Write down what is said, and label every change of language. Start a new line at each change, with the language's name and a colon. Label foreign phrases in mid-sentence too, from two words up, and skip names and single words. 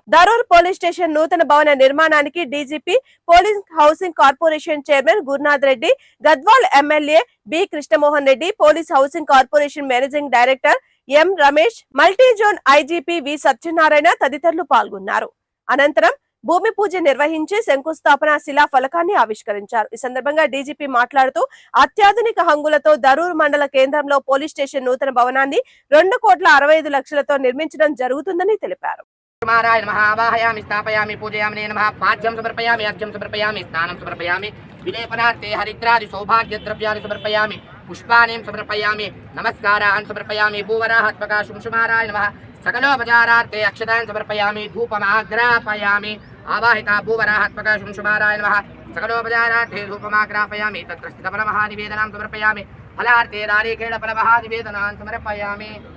Telugu: దరూర్
English: police station
Telugu: నూతన భవన నిర్మాణానికి
English: DGP, Police Housing Corporation Chairman
Telugu: గురునాథ్ రెడ్డి, గద్వాల్ ఎమ్మెల్యే బి కృష్ణమోహన్ రెడ్డి,
English: Police Housing Corporation Managing Director
Telugu: ఎం రమేష్,
English: Multi Zone IGP
Telugu: వి సత్యనారాయణ తదితరులు పాల్గొన్నారు. అనంతరం భూమి పూజ నిర్వహించి శంకుస్థాపన శిలా ఫలకాన్ని ఆవిష్కరించారు. ఈ సందర్భంగా డీజీపీ మాట్లాడుతూ అత్యాధునిక హంగులతో దరూర్ మండల కేంద్రంలో
English: police station
Telugu: నూతన భవనాన్ని 2,65,00,000తో నిర్మించడం జరుగుతుందని తెలిపారు.
Sanskrit: महावाहयामि स्थापयामि पूजयामि नमः पाद्यं समर्पयामि अर्घ्यं समर्पयामि स्नानं समर्पयामि विलेपनार्थे हरिद्रादि सौभाग्यद्रव्याणि समर्पयामि पुष्पाणि समर्पयामि नमस्कारान् समर्पयामि भूवराहात्मका शुंशुमाराय नमः सकलोपचारार्थे अक्षतान् समर्पयामि धूपमाग्रापयामि आवाहिता भूवराहात्मका शुंशुमाराय नमः सकलोपचारार्थे धूपमाग्रापयामि तत्र स्थितफलमहानिवेदनां समर्पयामि फलार्थे नारिकेलफलमहानिवेदनान् समर्पयामि